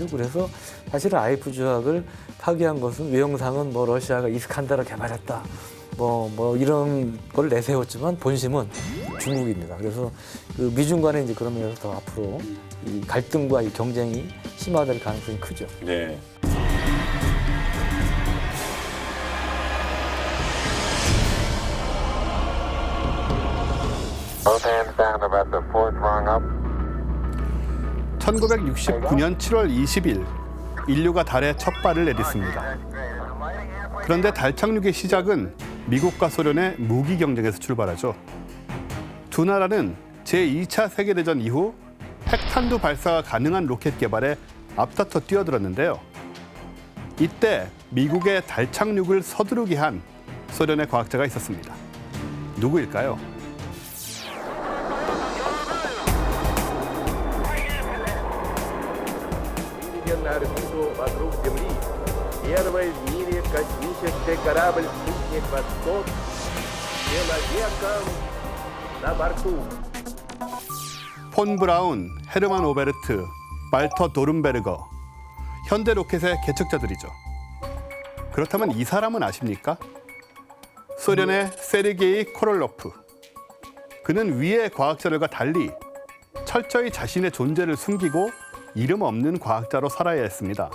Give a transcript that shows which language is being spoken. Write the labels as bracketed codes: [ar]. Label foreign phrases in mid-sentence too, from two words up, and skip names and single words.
[ko] 그래서 사실은 INF 조약을 파기한 것은 외형상은 뭐 러시아가 이스칸데르 개발했다. 뭐 이런 걸 내세웠지만 본심은 중국입니다. 그래서 그 미중 간에 이제 그런 면에서 더 앞으로 이 갈등과 이 경쟁이 심화될 가능성이 크죠. 네. [en] Both hands down about the fourth rung up. [ko] 1969년 7월 20일 인류가 달에 첫 발을 내딛습니다. 그런데 달 착륙의 시작은 미국과 소련의 무기 경쟁에서 출발하죠. 두 나라는 제2차 세계대전 이후 핵탄두 발사가 가능한 로켓 개발에 앞다퉈 뛰어들었는데요. 이때 미국의 달 착륙을 서두르게 한 소련의 과학자가 있었습니다. 누구일까요? [ru] Орбиту вокруг Земли. Первый в мире космический корабль «Спутник Восток» с человеком на борту. [ko] 폰 브라운, 헤르만 오베르트, 발터 도른베르거, 현대 로켓의 개척자들이죠. 그렇다면 이 사람은 아십니까? 소련의 세르게이 코롤로프. 그는 위의 과학자들과 달리 철저히 자신의 존재를 숨기고 이름 없는 과학자로 살아야 했습니다.